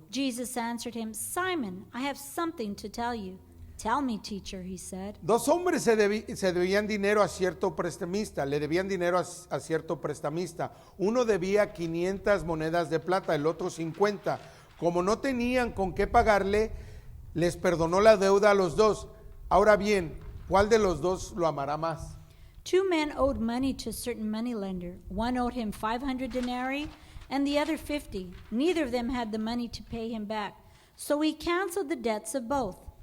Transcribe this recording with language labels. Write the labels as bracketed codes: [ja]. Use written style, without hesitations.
[en] Jesus answered him, Simon, I have something to tell you. Tell me, teacher, he said. [es] Dos hombres se debían dinero a cierto prestamista, le debían dinero a cierto prestamista. Uno debía 500 monedas de plata, el otro 50. Como no tenían con qué pagarle, les perdonó la deuda a los dos. Ahora bien, ¿cuál de los dos lo amará más? [en] 2 men owed money to a certain moneylender. One owed him 500 denarii and the other 50. Neither of them had the money to pay him back. So he canceled the debts of both.